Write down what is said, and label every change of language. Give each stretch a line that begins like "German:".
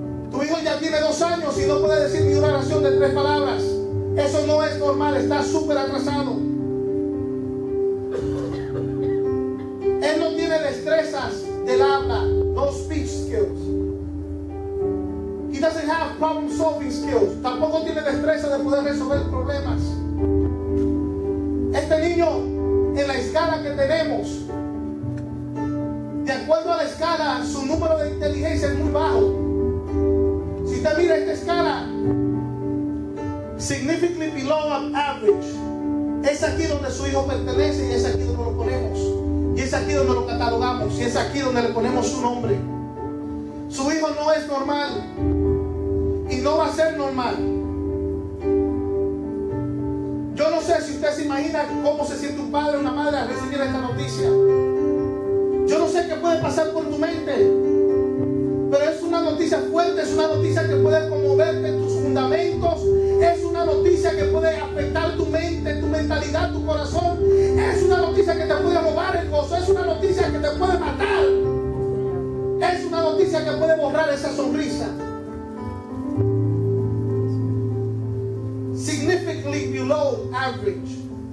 Spanish: Tu hijo ya tiene 2 años y no puede decir ni una oración de 3 palabras. Eso no es normal, está súper atrasado. Él no tiene destrezas del habla,
English: no speech skills. He doesn't have problem solving skills.
Spanish: Tampoco tiene destreza de poder resolver problemas. Este niño, en la escala que tenemos, de acuerdo a la escala, su número de inteligencia es muy bajo. Si usted mira esta escala,
English: significantly below average,
Spanish: es aquí donde su hijo pertenece y es aquí donde lo ponemos. Y es aquí donde lo catalogamos. Y es aquí donde le ponemos su nombre. Su hijo no es normal. Y no va a ser normal. Yo no sé si usted se imagina cómo se siente un padre o una madre al recibir esta noticia. Yo no sé qué puede pasar por tu mente. Pero es una noticia fuerte, es una noticia que puede conmoverte en tus fundamentos. Es una noticia que puede afectar tu mente, tu mentalidad, tu corazón. Es una noticia que te puede robar el gozo. Es una noticia que te puede matar. Es una noticia que puede borrar esa sonrisa.
English: Significantly below average.